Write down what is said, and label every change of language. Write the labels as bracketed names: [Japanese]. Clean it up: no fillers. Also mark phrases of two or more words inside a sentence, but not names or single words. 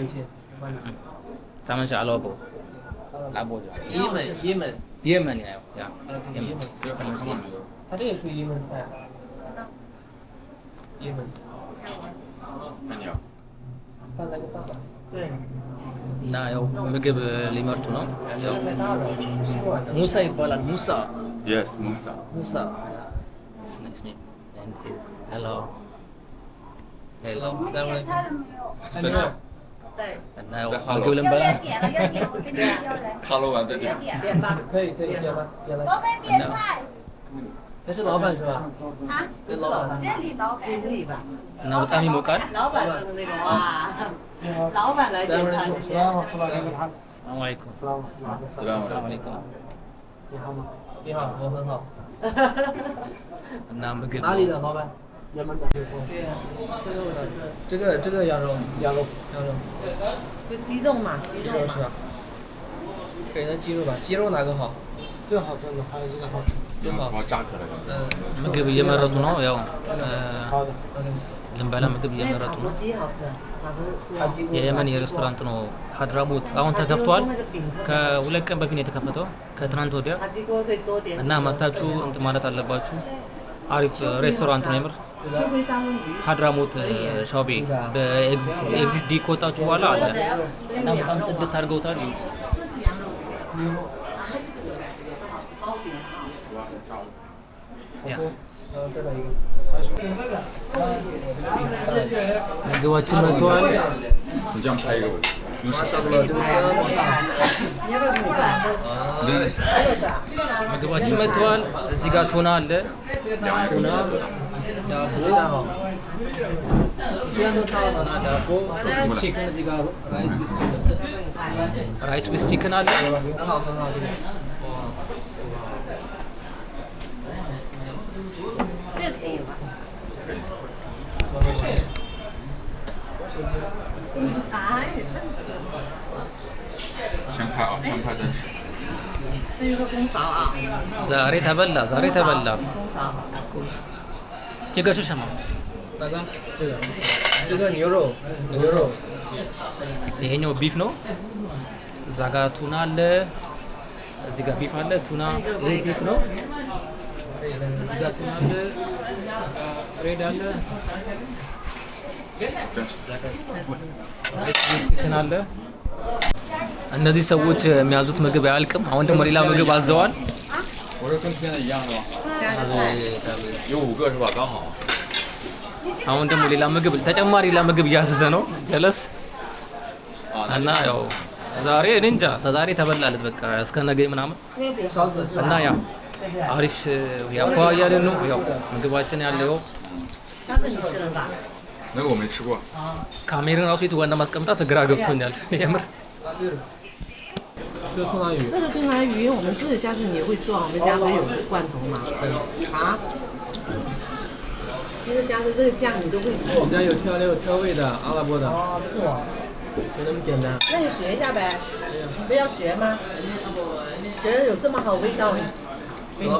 [Chinese] 有钱，老板有钱。咱们是阿拉伯，阿拉伯也门，也门的呀，对也门，这个好看吗？这个。它这个属于也门菜。也门，那你啊？放那个饭吧。对， [Amharic] እና ያው ምግብ ሊመርጡ ነው። ያው [Chinese] 太大了，吃不完的。 [Amharic] ሙሳ ይባላል። ሙሳ [English] Yes, Musa. ሙሳ It's nice name. And his hello hello [Arabic] السلام عليكم. [Chinese] 在这儿。 [Amharic] እና ያው ምግብ ልንበላ ነው። [Chinese] 点了，要点，我跟你交人。哈喽，完再见。点吧。可以可以，点吧点吧。老板点菜那是老板是吧？啊？这是老板。这里老板。经理吧， [Amharic] እና በጣም ይሞቃል። [Chinese] 老板的那个哇，老板来点菜， [Arabic] سلام عليكم። salaam سلام عليكم። [Chinese] 你好吗？你好，我很好。 [Amharic] እና ምግብ [Chinese] 哪里的老板？你们的。对啊，这个这个羊肉，羊肉。就鸡肉嘛，鸡肉嘛。鸡肉是吧？给那鸡肉吧，鸡肉哪个好？这个好吃的，还有这个好吃。真好。我炸可了。 [Amharic] ምግብ እየመረጡ ነው ያው [Chinese] 好的。 [Amharic] ልንበላ ምግብ [Chinese] 那 [Amharic] እየመረጡ [Chinese] 塔 [Amharic] ነው [Chinese] 锅鸡好吃，塔锅塔鸡锅。 [Amharic] የየመን የሬስቶራንት ነው ሀድራሞት አሁን ተከፍቷል ከሁለት ቀን በፊት ነው የተከፈተው ከትናንት ወዲያ [Chinese] 塔鸡锅可以多点。 [Amharic] እና መታችሁ እንትን ማለት አለባችሁ አሪፍ ሬስቶራንት ነው የምር [Chinese] 就会三文鱼。 [Amharic] ሀድራሞት ሻውቤ በኤግዚት ዲ ከወጣችሁ በኋላ አለ እና በጣም ጽድት አድርገውታል [Chinese] 这是羊肉。啊，还是这个包饼。 [Amharic] ያ [Chinese] 再来一个。 [Amharic] ምግባችን መጥተዋል [Chinese] 你这样拍一个，用手。差不多，这个真好大。你要不要卤饭？ [Amharic] ምግባችን መጥተዋል እዚህ ጋር ቱና አለ ቱና ዳቦ [Chinese] 这站好。现在都差了吗？ [Amharic] ዳቦ ቺክን እዚህ ጋር [English] rice with chicken rice with chicken [Amharic] አለ [Chinese] 很好很好，这个。这个可以吧？哎，笨死了！先开啊，先开再吃。那有个公勺啊， [Amharic] ዛሬ ተበላ ዛሬ ተበላ [Chinese] 公勺。这个是什么哪个？这个。这个牛肉，牛肉。 [Amharic] ይሄኛው ቢፍ ነው እዛ ጋር ቱና አለ እዚህ ጋር ቢፍ አለ ቱና ይሄ ቢፍ ነው እዚህ ጋር ቱና አለ ሬድ አለ ቺክን አለ እነዚህ ሰዎች የሚያዙት ምግብ አያልቅም አሁን ደግሞ ሌላ ምግብ አዘዋል [Chinese] 我这跟天的一样是吧？有5个是吧？刚好。 [Amharic] አሁን ደግሞ ሌላ ምግብ ተጨማሪ ሌላ ምግብ እያዘዘ ነው ጀለስ እና ያው ዛሬ እኔ እንጃ ዛሬ ተበላለት በቃ እስከ ነገ ምናምን እና ያው አሪፍ ያው ያለን ነው ያው ምግባችን ያለው [Chinese] 下次你吃了吧？那个我没吃过。 [Amharic] ካሜራን ራሱ የቱ ጋር እንደማስቀምጣት ግራ ገብቶኛል የምር [Chinese] 这个兔拿鱼。这个东南鱼我们自己下次你也会做，我们家不是有个罐头吗？啊？其实加的这个酱你都会做人。家有调味的，阿拉伯的，哦，是哦。就那么简单。那你学一下呗，你不要学吗？觉得有这么好味道，给你